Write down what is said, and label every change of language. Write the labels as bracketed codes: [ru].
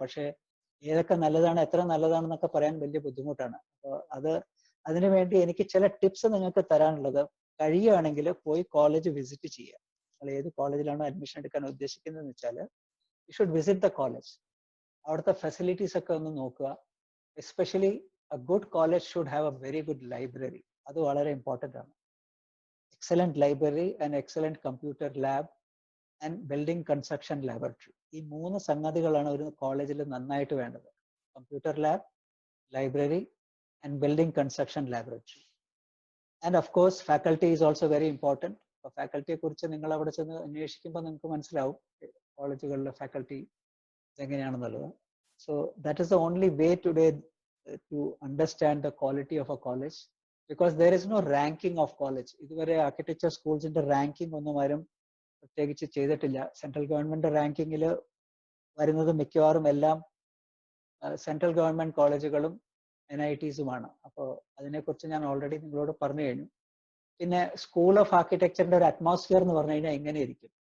[ml] പക്ഷേ ഏതൊക്കെ നല്ലതാണ് എത്ര നല്ലതാണെന്നൊക്കെ പറയാൻ വലിയ ബുദ്ധിമുട്ടാണ്. അപ്പോൾ അതിനു വേണ്ടി എനിക്ക് ചില ടിപ്സ് നിങ്ങൾക്ക് തരാനുള്ളത്, കഴിയുകയാണെങ്കിൽ പോയി കോളേജ് വിസിറ്റ് ചെയ്യുക. നിങ്ങൾ ഏത് കോളേജിലാണോ അഡ്മിഷൻ എടുക്കാൻ ഉദ്ദേശിക്കുന്നതെന്ന് വെച്ചാൽ [en] You should visit the college. [ml] അവിടുത്തെ ഫെസിലിറ്റീസ് ഒക്കെ ഒന്ന് നോക്കുക. [en] Especially a good college should have a very good library. [ml] അത് വളരെ ഇമ്പോർട്ടൻ്റ് ആണ്. [en] Excellent library and excellent computer lab and building construction laboratory. [ml] ഈ 3 സംഗതികളാണ് ഒരു കോളേജിൽ നന്നായിട്ട് വേണ്ടത്. Computer lab, library and building construction laboratory. [en] And of course faculty is also very important. [ml] അപ്പോൾ ഫാക്കൽറ്റിയെ കുറിച്ച് നിങ്ങൾ അവിടെ ചെന്ന് അന്വേഷിക്കുമ്പോൾ നിങ്ങൾക്ക് മനസ്സിലാവും കോളേജുകളിലെ ഫാക്കൽറ്റി എങ്ങനെയാണെന്നുള്ളത്. [en] So that is the only way today to understand the quality of a college, because there is no ranking of college. [ml] ഇതുവരെ ആർക്കിടെക്ചർ സ്കൂൾസിന്റെ റാങ്കിങ് ഒന്നും ആരും പ്രത്യേകിച്ച് ചെയ്തിട്ടില്ല. സെൻട്രൽ ഗവൺമെന്റ് റാങ്കിങ്ങിൽ വരുന്നത് മിക്കവാറും എല്ലാം സെൻട്രൽ ഗവൺമെന്റ് കോളേജുകളും NITസുമാണ്. അപ്പോൾ അതിനെക്കുറിച്ച് ഞാൻ ഓൾറെഡി നിങ്ങളോട് പറഞ്ഞു കഴിഞ്ഞു. പിന്നെ സ്കൂൾ ഓഫ് ആർക്കിടെക്ചറിന്റെ ഒരു അറ്റ്മോസ്ഫിയർ എന്ന് പറഞ്ഞു കഴിഞ്ഞാൽ എങ്ങനെയിരിക്കും?